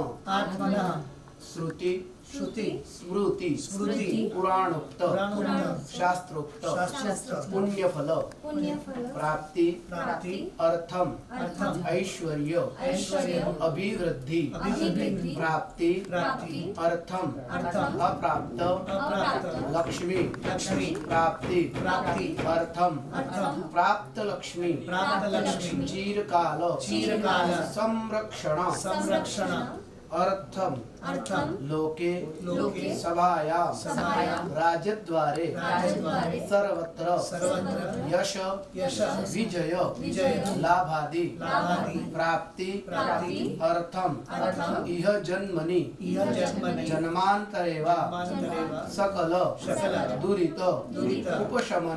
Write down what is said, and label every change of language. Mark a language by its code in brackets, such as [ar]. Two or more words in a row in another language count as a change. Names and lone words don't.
[sa] श्रुति स्मृति पुराणोक्त शास्त्रोक्त पुण्यफल प्राप्ति अर्थम ऐश्वर्य अभिवृद्धि प्राप्ति अर्थम अप्राप्त लक्ष्मी प्राप्ति अर्थम प्राप्त लक्ष्मी चिरकाल संरक्षण अर्थम लोके सभायां राजद्वारे सर्वत्र यश विजय लाभादि प्राप्ति अर्थम इह जन्मनि जन्मांतरे वा सकल दुरित उपशमन